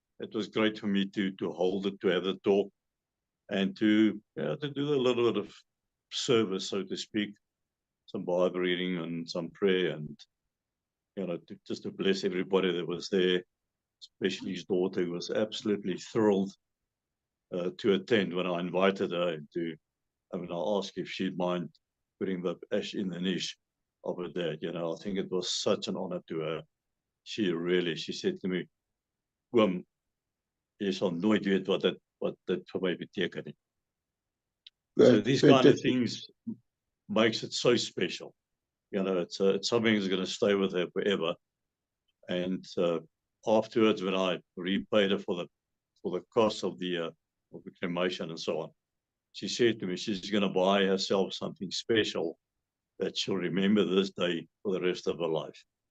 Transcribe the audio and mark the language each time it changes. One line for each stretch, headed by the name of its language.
English: It was great for me to hold it, to have the talk, and to do a little bit of service, so to speak, some Bible reading and some prayer, and you know, just to bless everybody that was there, especially his daughter, who was absolutely thrilled to attend when I invited her I asked if she'd mind putting the ash in the niche of her dad. You know, I think it was such an honor to her. She said to me,
Afrikaans: jy sal nooit weet wat dit vir my beteken nie.
English: So these kind of things makes it so special. You know, it's something that's going to stay with her forever. And afterwards, when I repaid her for the cost of the cremation and so on, she said to me she's going to buy herself something special that she'll remember this day for the rest of her life.